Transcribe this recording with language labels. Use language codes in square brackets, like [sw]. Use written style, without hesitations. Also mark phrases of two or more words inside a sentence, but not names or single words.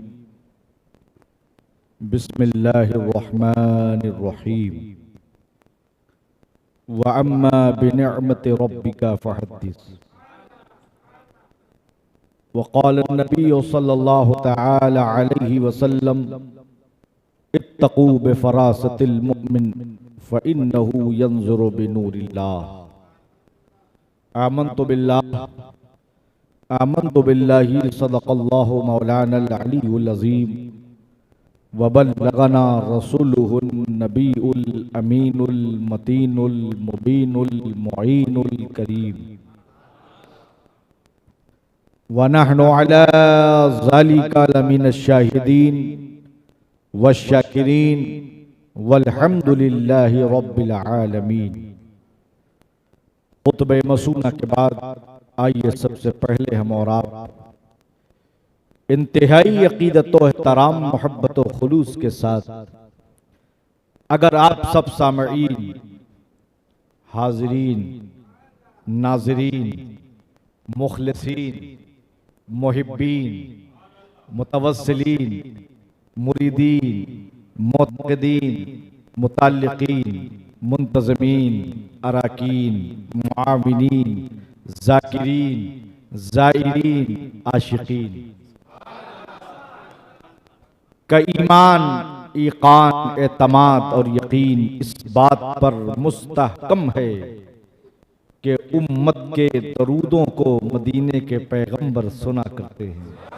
[ar] بسم الله الرحمن الرحيم وأما بنعمة ربك فحدث وقال النبي صلى الله تعالى عليه وسلم اتقوا بفراسة المؤمن فإنه ينظر بنور الله. آمنت بالله صدق الله مولانا العلي العظيم وبلغنا رسوله النبي الأمين المتين المبين المعين الكريم ونحن على ذلك لمن الشاهدين والشاكرين والحمد لله رب العالمين. [ur] خطبۂ مسنونہ کے بعد آئیے سب سے پہلے ہم اور آپ انتہائی عقیدت و احترام محبت و خلوص کے ساتھ، اگر آپ سب سامعین، حاضرین، ناظرین, مخلصین، محبین، متوسلین، مریدین، معتقدین، متعلقین، منتظمین، اراکین، معاونین، ذاکرین، زائرین، عاشقین کا ایمان، ایقان، اعتماد اور یقین اس بات پر مستحکم ہے کہ امت کے درودوں کو مدینے کے پیغمبر سنا کرتے ہیں.